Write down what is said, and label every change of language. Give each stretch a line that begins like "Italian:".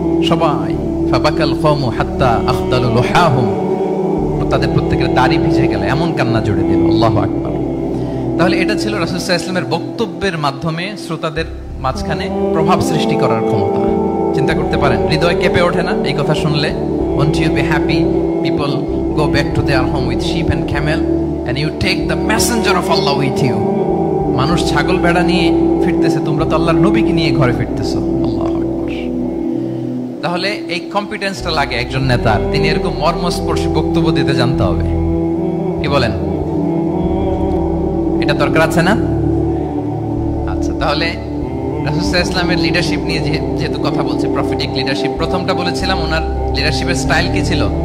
Bangla: সবাই
Arabic: ফাবাকাল কওমু হাত্তা আখদালু লুহাহুম,
Bangla: তাদের প্রত্যেকের দাড়ি ভিজে গেল, এমন কান্না জুড়ে দিল। আল্লাহু আকবার। তাহলে এটা ছিল রাসূল সাল্লাল্লাহু আলাইহি ওয়াসাল্লামের বক্তব্যের মাধ্যমে শ্রোতাদের মাঝখানে প্রভাব সৃষ্টি করার ক্ষমতা। চিন্তা করতে পারেন, হৃদয় কেঁপে ওঠে না এই কথা শুনলে?
English: Won't you be happy people go back to their home with sheep and camel, and you take the messenger of Allah with you?
Bangla: মানুষ ছাগল ভেড়া নিয়ে ফিরতেছে, তোমরা তো আল্লাহর নবীকে নিয়ে ঘরে ফিরতেছো। আল্লাহু আকবার। তাহলে এই কম্পিটেন্সটা লাগে একজন নেতার, তিনি এরকম মর্মস্পর্শী বক্তব্য দিতে জানতে হবে। কি বলেন? এটা দরকার আছে না? আচ্ছা, তাহলে রাসূল সাল্লাল্লাহু আলাইহি ওয়াসাল্লামের লিডারশিপ নিয়ে যেহেতু কথা বলছে, প্রফেটিক লিডারশিপ, প্রথমটা বলেছিলাম ওনার লিডারশিপের স্টাইল কি ছিল?